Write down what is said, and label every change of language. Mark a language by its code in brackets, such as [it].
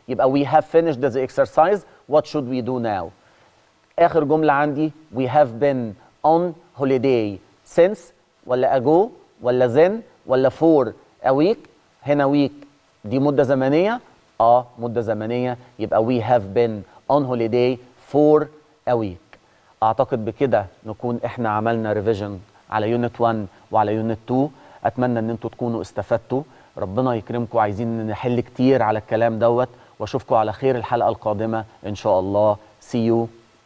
[ar] يبقى [en] we have finished the exercise. what should we do now؟ [ar] اخر جملة عندي [en] we have been on holiday since [ar] ولا [en] ago ولا then ولا for a week. [ar] هنا week دي مدة زمنية. مدة زمنية. يبقى [en] we have been on holiday for a week. [ar] اعتقد بكده نكون احنا عملنا ريفيجن على يونت 1 وعلى يونت 2. اتمنى ان انتوا تكونوا استفدتوا. ربنا يكرمكم. عايزين نحل كتير على الكلام دوت، واشوفكم على خير الحلقة القادمة ان شاء الله. [en] see you